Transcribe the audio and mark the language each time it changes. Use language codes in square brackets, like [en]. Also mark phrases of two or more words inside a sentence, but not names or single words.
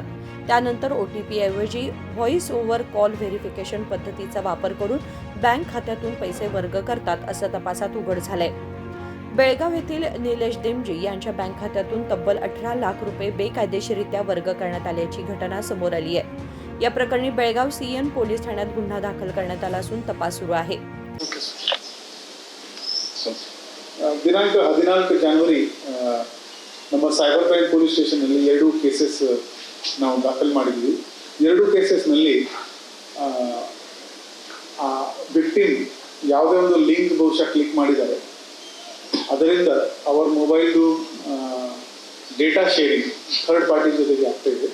[mr] त्यानंतर OTP ऐवजी [en] voice over call verification [mr] पद्धतीचा वापर करून बँक खात्यातून पैसे वर्ग करतात असं तपासात उघड झालंय. बेळगाव येथील निलेश देमजी यांच्या बँक खात्यातून तब्बल 18 लाख रुपये बेकायदेशीररित्या वर्ग करण्यात आल्याची घटना समोर आली आहे. या प्रकरणी बेळगाव CN पोलीस ठाण्यात गुन्हा दाखल करण्यात आला असून तपास सुरू आहे. [kn] ದಿನಾಂಕ 14 ಜನವರಿ ನಮ್ಮ [en] cyber crime police [kn] ಸ್ಟೇಷನ್ನಲ್ಲಿ 2 ಕೇಸಸ್ ನಾವು ದಾಖಲು ಮಾಡಿದ್ವಿ. 2 ಕೇಸಸ್ನಲ್ಲಿ ವಿಕ್ಟಿಮ್ ಯಾವುದೇ ಒಂದು ಲಿಂಕ್ ಬಹುಶಃ ಕ್ಲಿಕ್ ಮಾಡಿದ್ದಾರೆ, ಅದರಿಂದ ಅವರ ಮೊಬೈಲ್ದು [en] data sharing third party [kn] ಜೊತೆಗೆ ಆಗ್ತಾ ಇದೆ.